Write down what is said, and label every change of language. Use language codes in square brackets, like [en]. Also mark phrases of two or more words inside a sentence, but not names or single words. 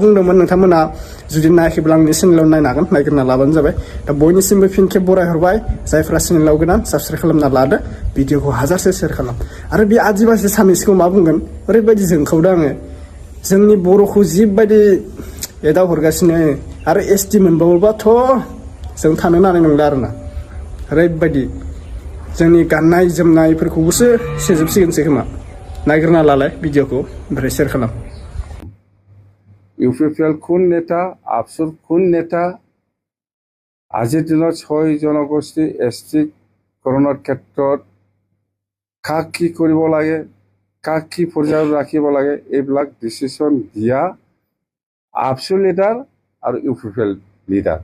[brx] बुंदोंमोन नोंथांमोना जुदि नायाखैब्ला आंनि चेनेलाव नायनो हागोन नागिरना लाबानो जाबाय दा बयनिसिमबो फिन खेब बरायहरबाय जायफ्रा चेनेलाव गोदान साबसक्राइब खालामना लादो भिडिअखौ हाजारसे शेयार खालाम आरो बे आदिबासि सानैसोखौ मा बुंगोन ओरैबायदि जोंखावदों आङो जोंनि बर'खौ जिबायदि एदाव हरगासिनो आरो एसटि मोनबावोबाथ' जों थानो हानाय नंला आरोना ओरैबायदि जोंनि गाननाय जोमनायफोरखौबोसो सेजोबसिगोनसो खोमा नागिरना लालाय भिडिअखौ ओमफ्राय शेयार खालाम [as] ইউপিপিএল কোন নেতা আপসুর কোন নেতা আজিৰ দিনত 6 জনগোষ্ঠী এছটি কৰণৰ ক্ষেত্ৰত কাক কি কৰিব লাগে, কাক কি পৰ্যায়ত ৰাখিব লাগে, এইবিলাক ডিচিশ্যন দিয়া আপচু লিডাৰ আৰু ইউপিপিএল লিডাৰ।